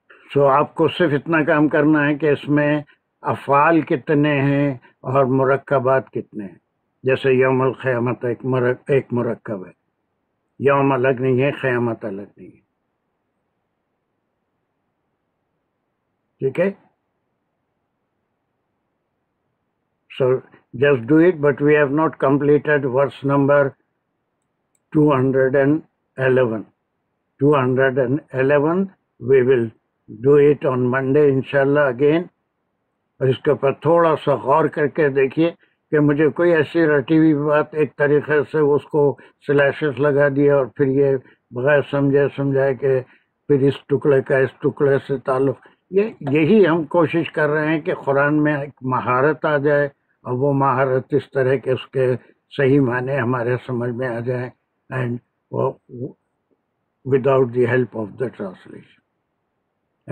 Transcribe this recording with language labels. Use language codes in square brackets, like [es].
[hi] सो आपको सिर्फ इतना काम करना है कि इसमें अफ़ाल कितने हैं और मुरक्कबात कितने हैं। जैसे यौमुल क़यामत एक मुरक्कब है, यौम अलग नहीं है, क़यामत अलग नहीं है, ठीक है। [en] So just do it, but we have not completed verse number 211. 211 we will do it on Monday inshallah again. [hi] और इसके ऊपर थोड़ा सा गौर करके देखिए कि मुझे कोई ऐसी रटी हुई बात एक तरीके से उसको स्लैशेस लगा दिया और फिर ये बगैर समझाए कि फिर इस टुकड़े का इस टुकड़े से ताल्लुक, यही हम कोशिश कर रहे हैं कि कुरान में एक महारत आ जाए और वो महारत इस तरह के उसके सही माने हमारे समझ में आ जाए, [en] And without the help of the translation.